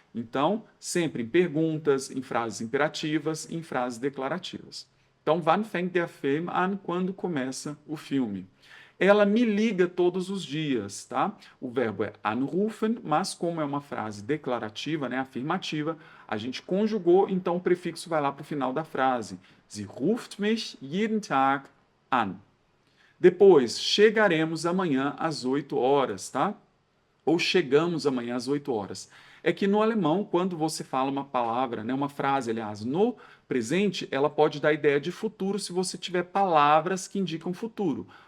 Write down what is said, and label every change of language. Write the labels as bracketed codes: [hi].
[pt] Então, sempre em perguntas, em frases imperativas, em frases declarativas. Então, [de] wann fängt der Film an? [pt] Quando começa o filme. Ela me liga todos os dias, tá? O verbo é anrufen, mas como é uma frase declarativa, né, afirmativa, a gente conjugou, então o prefixo vai lá para o final da frase. [de] Sie ruft mich jeden Tag an. [pt] Depois, chegaremos amanhã às 8 horas, tá? Ou chegamos amanhã às 8 horas. É que no alemão, quando você fala uma palavra, né, uma frase, aliás, no presente, ela pode dar ideia de futuro se você tiver palavras que indicam futuro.